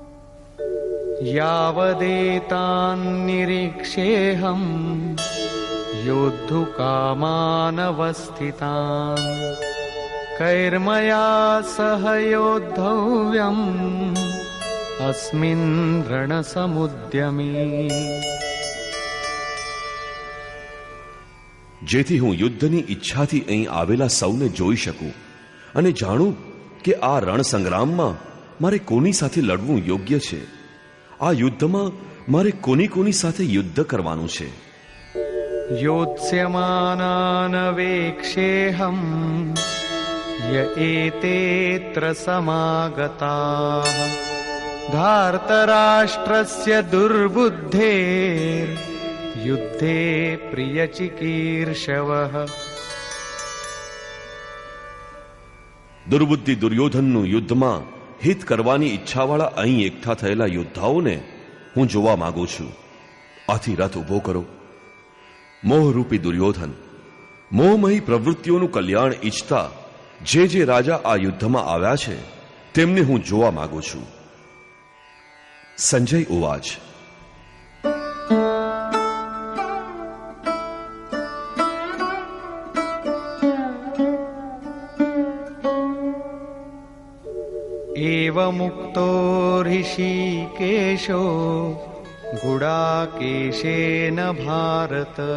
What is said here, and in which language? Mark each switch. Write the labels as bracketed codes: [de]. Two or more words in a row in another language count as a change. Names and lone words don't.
[sa] यावदेतान् निरीक्षेऽहम् योद्धुकामानवस्थितान् कैर्मया सह योद्धव्यम् अस्मिन् रणसमुद्यमे। [gu] જેથી હું યુદ્ધની ઈચ્છાથી અહીં આવેલા સૌને જોઈ શકું અને જાણું કે આ રણ સંગ્રામમાં મારે કોની સાથે લડવું યોગ્ય છે, આ યુદ્ધમાં મારે કોની સાથે યુદ્ધ કરવાનું છે. [sa] योत्स्यमानान् वेक्षेऽहं य एतेऽत्र समागताः धार्तराष्ट्रस्य दुर्बुद्धेर्युद्धे प्रियचिकीर्षवः. [gu] દુર્બુદ્ધિ દુર્યોધનનું યુદ્ધમાં હિત કરવાની ઈચ્છાવાળા અહીં એકઠા થયેલા યોદ્ધાઓને હું જોવા માંગુ છું. આથી રથ ઊભો કરો. મોહરૂપી દુર્યોધન, મોહમયી પ્રવૃત્તિઓનું કલ્યાણ ઈચ્છતા જે રાજા આ યુદ્ધમાં આવ્યા છે તેમને હું જોવા માંગુ છું. [sa] सञ्जय उवाच. एवमुक्तो ऋषिकेशो गुडाकेशेन भारत